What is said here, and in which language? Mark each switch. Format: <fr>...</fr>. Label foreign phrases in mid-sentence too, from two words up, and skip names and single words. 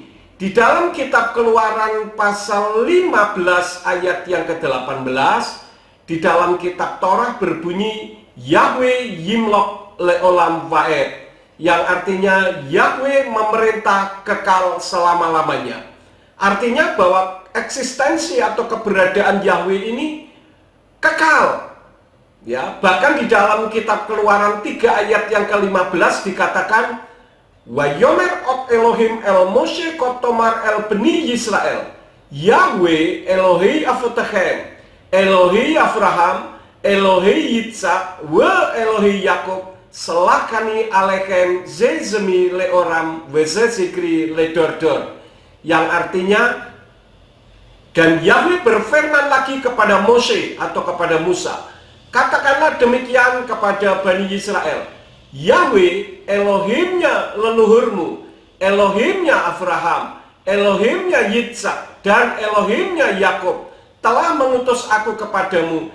<id>Di dalam kitab Keluaran pasal 15 ayat yang ke-18, di dalam kitab Torah berbunyi</id> <he>יהוה ימלך לעולם ועד,</he> <id>yang artinya Yahweh memerintah kekal selama-lamanya. Artinya bahwa eksistensi atau keberadaan Yahweh ini kekal. Ya, bahkan di dalam kitab Keluaran 3 ayat yang ke-15 dikatakan</id> <he>ויאמר עוד אלהים אל משה כה תאמר אל בני ישראל יהוה אלהי אבתיכם אלהי אברהם אלהי יצחק ואלהי יעקב שלחני אליכם זה שמי לעלם וזה זכרי לדר דר,</he> <id>yang artinya, dan Yahweh berfirman lagi kepada Mose atau kepada Musa, katakanlah demikian kepada Bani Israel, Yahweh Elohimnya leluhurmu, Elohimnya Abraham, Elohimnya Yitzhak, dan Elohimnya Yakub telah mengutus aku kepadamu.</id>